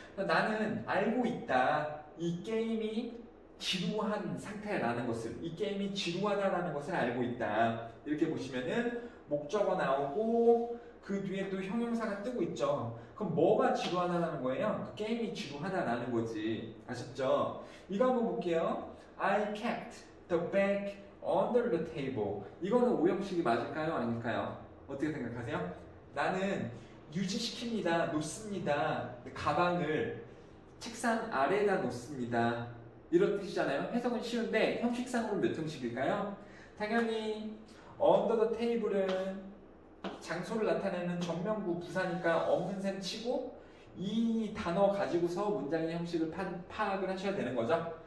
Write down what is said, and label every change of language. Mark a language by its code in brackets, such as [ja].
[ko] 나는 알고 있다. 이 게임이 지루한 상태라는 것을, 이 게임이 지루하다라는 것을 알고 있다. 이렇게 보시면은 목적어 나오고 그 뒤에 또 형용사가 뜨고 있죠. 그럼 뭐가 지루하다라는 거예요? 그 게임이 지루하다라는 거지. 아셨죠? 이거 한번 볼게요. [en] I kept the bag under the table. [ko] 이거는 오형식이 맞을까요? 아닐까요? 어떻게 생각하세요? 나는 유지시킵니다. 놓습니다. 가방을 책상 아래에다 놓습니다. 이런 뜻이잖아요. 해석은 쉬운데 형식상으로 몇 형식일까요? 당연히 [en] under the table [ko] 은 장소를 나타내는 전명구 부사니까 없는 셈 치고 이 단어 가지고서 문장의 형식을 파악을 하셔야 되는 거죠.